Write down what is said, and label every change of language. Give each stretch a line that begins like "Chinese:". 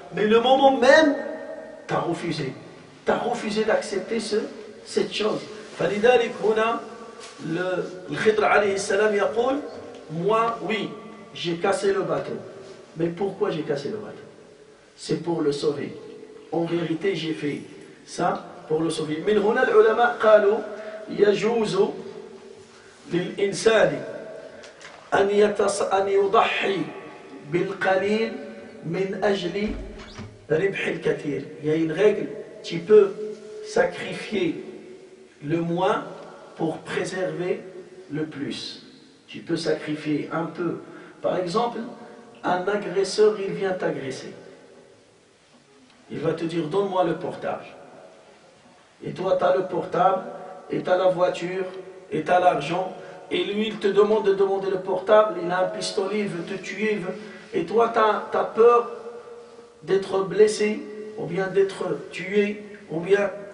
French: Mais le moment même, tu as refusé. Tu as refusé d'accepter cette chose.
Arabic: فلذلك هنا الخضر عليه السلام يقول,
French: moi, oui, j'ai cassé le bateau. Mais pourquoi j'ai cassé le bateau? C'est pour le sauver. En vérité, j'ai fait ça pour le sauver.
Arabic: من هنا العلماء قالوا يجوز للإنسان أن يضحي بالقليل من أجل ربح الكثير.
French: Il y a une règle, tu peux sacrifier le moins pour préserver le plus. Tu peux sacrifier un peu. Par exemple, un agresseur, il vient t'agresser. Il va te dire, donne-moi le portable. Et toi, tu as le portable, et tu as la voiture, et tu as l'argent, et lui, il te demande de demander le portable, il a un pistolet, il veut te tuer, et toi, tu as peur d'être blessé, ou bien d'être tué, ou bien...